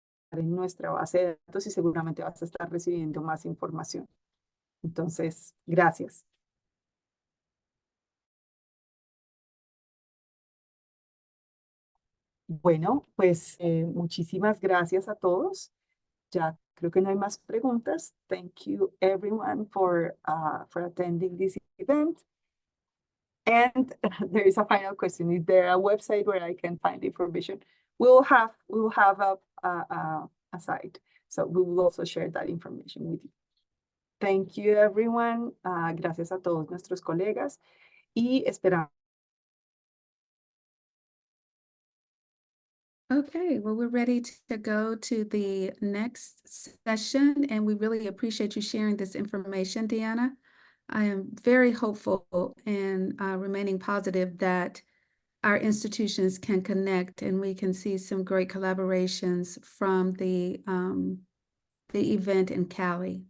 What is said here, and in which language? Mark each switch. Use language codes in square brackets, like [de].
[es] En nuestra base de datos y seguramente vas a estar recibiendo más información. Entonces, gracias. Bueno, pues muchísimas gracias a todos. Ya creo que no hay más preguntas. [en] Thank you everyone for attending this event. And there is a final question. Is there a website where I can find information? We will have a site. So we will also share that information with you. Thank you everyone. [es] Gracias a todos nuestros colegas y esperamos. [en] Okay, well, we're ready to go to the next session, and we really appreciate you sharing this information, Deanna. I am very hopeful and remaining positive that our institutions can connect and we can see some great collaborations from the event in Cali.